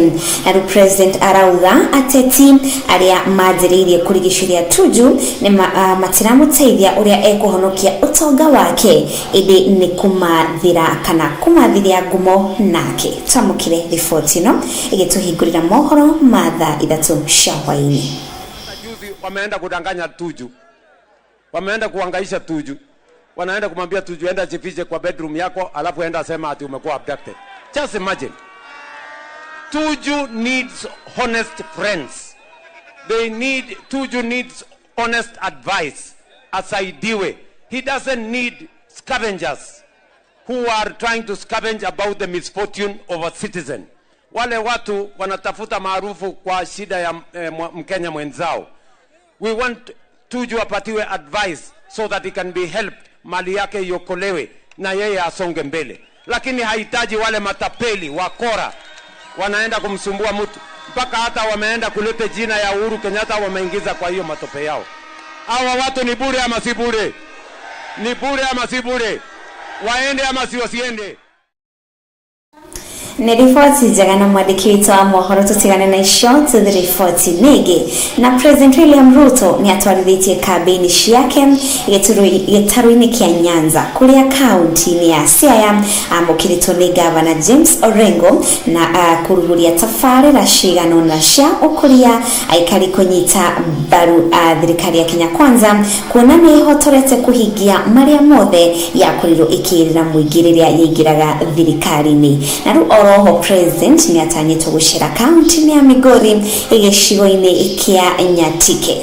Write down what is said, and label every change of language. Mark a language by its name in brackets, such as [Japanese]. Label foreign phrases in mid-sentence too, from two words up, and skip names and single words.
[Kikuyu] Na rĩu president arauga ateti arĩa manjĩrĩirie kũrigicĩria Tuju nĩ matiramũteithia ũrĩa ekũhonokia ũtonga wake ĩndĩ nĩ kũmathira kana kũmathiria ngumo nake. Twamũkire riboti no igituhingurira mohoro mathaa ithatu cia hwaini. [Swahili] Juzi wameenda kudanganya Tuju, wameenda kuhangaisha Tuju, wanaenda kumwambia Tuju enda jifiche kwa bedroom yako, alafu enda sema ati umekuwa abducted. [English] Just imagine. Tuju needs honest friends. Tuju needs honest advice. [Swahili] Asaidiwe. [English] He doesn't need scavengers who are trying to scavenge about the misfortune of a citizen. [Swahili] Wale watu wanatafuta maarufu kwa shida ya Mkenya mwenzao. [English] We want Tuju apatiwe advice so that he can be helped, [Swahili] mali yake iokolewe na yeye asonge mbele. Lakini hahitaji wale matapeli wakora wanaenda kumsumbua mtu, mpaka hata wameenda kuleta jina ya Uhuru Kenyatta wameingiza kwa hiyo matope yao. Hawa watu ni bure ama si bure? Ni bure ama si bure? Waende ama si wasiende? [Kikuyu] Ni riboti njega na mwandiki witũ wa mohoro tutigane na icio tuthi riboti nĩngĩ na President William Ruto ni atwarithitie kambeni ciake gĩtarũ-inĩ kĩa Nyanza kũrĩa kaunti-inĩ ya Siaya amũkĩrĩtwo nĩ Gavana James Orengo na kũrugũria tabarĩra cigano na cia ũkũria aikari kũnyita mbaru thirikari ya Kenya Kwanza kuona nĩ ĩhotorete kũhingia marĩa mothe yakorirwo ĩkĩrĩra mũingĩ rĩrĩa yaingĩraga thirikari-inĩ na rĩu Roho President ni atanyitwo gushira county ya Migori igicigo-ini kia Nyatike.